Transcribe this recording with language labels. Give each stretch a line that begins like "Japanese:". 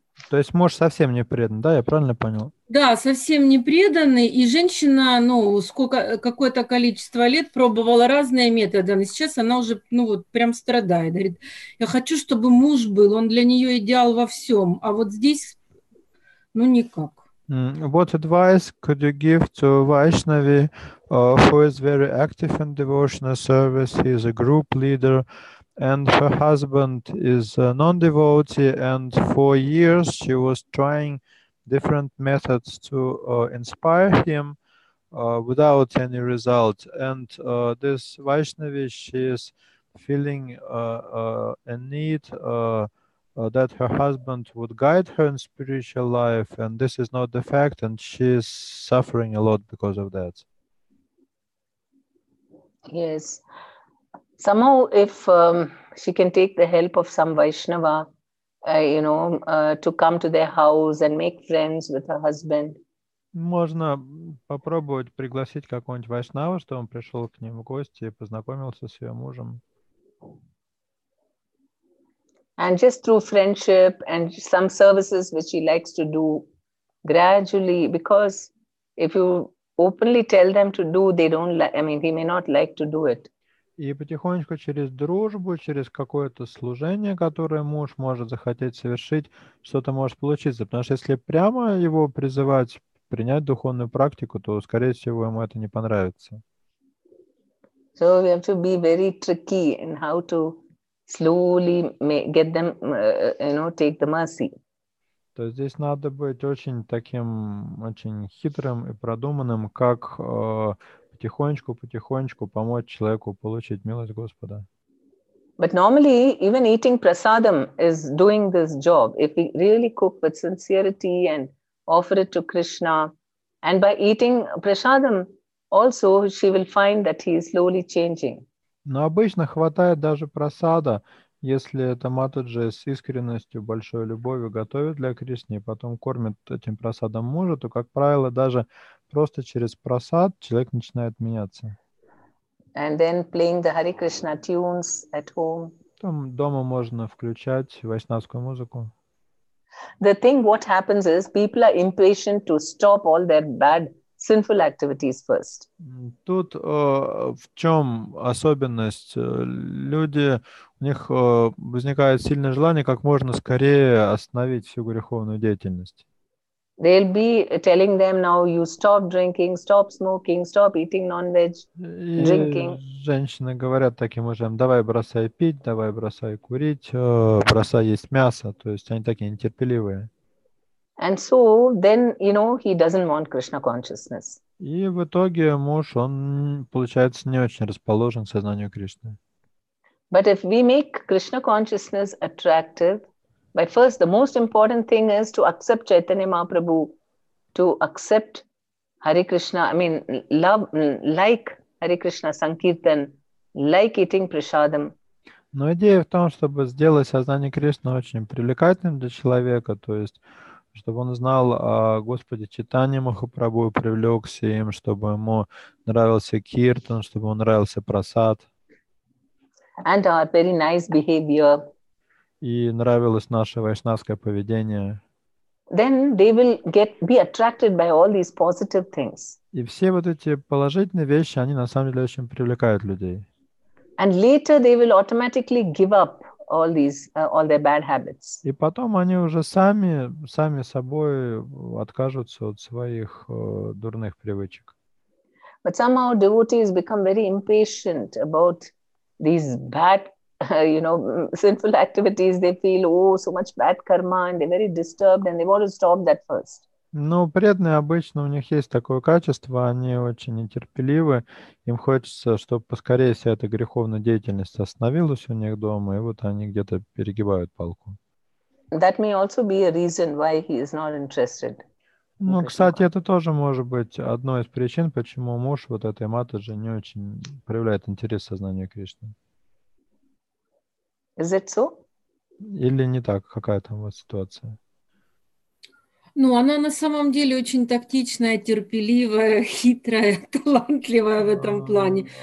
Russian: То есть муж совсем не предан, да? Я правильно понял? Да, совсем не преданный. И женщина, какое-то количество лет пробовала разные методы. И сейчас она уже, прям страдает. Говорит, я хочу, чтобы муж был. Он для нее идеал во всем. А вот здесь, никак.
English: What advice could you give to Vaishnavi who is very active in devotional service? He is a group leader and her husband is a non-devotee, and for years she was trying different methods to inspire him without any result. And this Vaishnavi, she is feeling a need that her husband would guide her in spiritual life, and this is not the fact, and she's suffering a lot because of that. Yes. Somehow, if she can take the help of some Vaishnava, to come to their house and make friends with her husband.
Russian: Можно попробовать пригласить какого-нибудь вайшнава, чтобы он пришел к ним в гости и познакомился с ее мужем.
English: And just through friendship and some services which he likes to do, gradually, because if you openly tell them to do, they don't like, he may not like to do it.
Russian: И потихонечку через дружбу, через какое-то служение, которое муж может захотеть совершить, что-то может получиться. Потому что если прямо его призывать принять духовную практику, то, скорее всего, ему это не понравится.
English: So we have to be very tricky in how to slowly get them, take the mercy.
Russian: То здесь надо быть очень хитрым и продуманным, как потихонечку помочь человеку получить милость Господа.
English: But normally, even eating prasadam is doing this job. If we really cook with sincerity and offer it to Krishna, and by eating prasadam, also she will find that he is slowly changing.
Russian: Но обычно хватает даже прасада, если это Матаджи с искренностью, большой любовью готовит для Кришны и потом кормит этим прасадом мужа, то, как правило, даже просто через прасад человек начинает меняться.
English: And then playing the Hare Krishna tunes at home.
Russian: Там дома можно включать вайшнавскую музыку.
English: The thing what happens is people are impatient to stop all their bad sinful activities first.
Russian: Тут в чем особенность? Люди, у них возникает сильное желание как можно скорее остановить всю греховную деятельность.
English: They'll be telling them now, you stop drinking, stop smoking, stop eating non-veg, drinking.
Russian: Женщины говорят таким мужьям: давай бросай пить, давай бросай курить, бросай есть мясо. То есть они такие нетерпеливые.
English: And so then, he doesn't want Krishna consciousness.
Russian: И в итоге муж, он, получается, не очень расположен к сознанию Кришны.
English: But if we make Krishna consciousness attractive, but first, the most important thing is to accept Chaitanya Mahaprabhu, to accept Hare Krishna, love, like Hare Krishna Sankirtan, like eating prasadam.
Russian: Но идея в том, чтобы сделать сознание Кришны очень привлекательным для человека, то есть чтобы он знал о Господе Чайтанье Махапрабху, привлекся им, чтобы ему нравился киртан, чтобы ему нравился прасад.
English: And our very nice behavior.
Russian: И нравилось наше вайшнавское поведение.
English: Then they will be attracted by all these positive things.
Russian: И все вот эти положительные вещи, они на самом деле очень привлекают людей.
English: And later they will automatically give up all their bad habits.
Russian: И потом они уже сами собой откажутся от своих дурных привычек.
English: But somehow devotees become very impatient about these bad, sinful activities. They feel, so much bad karma, and they're very disturbed, and they want to stop that first.
Russian: Ну, преданные обычно, у них есть такое качество, они очень нетерпеливы, им хочется, чтобы поскорее вся эта греховная деятельность остановилась у них дома, и вот они где-то перегибают палку.
English: That may also be a reason why he is not interested.
Russian: Ну, кстати, это тоже может быть одной из причин, почему муж вот этой Матаджи не очень проявляет интерес к сознанию Кришны.
English: Is it so?
Russian: Или не так, какая там вот ситуация? Ну, она на самом деле очень тактичная, терпеливая, хитрая, талантливая в этом плане.